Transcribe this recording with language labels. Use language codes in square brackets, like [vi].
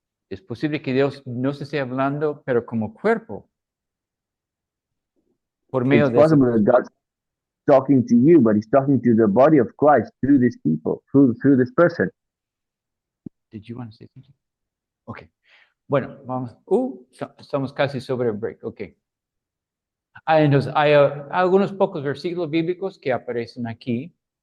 [es] Es posible que Dios no se esté hablando, pero como cuerpo, por medio [en] It's [es] de esa [en] possible that [es] persona. [en] God's talking to you, but He's talking to the body of Christ through these people, through this person. Did you want to say something? [es] Ok. Bueno, vamos. Estamos casi sobre el break. Ok. Entonces, hay algunos pocos versículos bíblicos que aparecen aquí.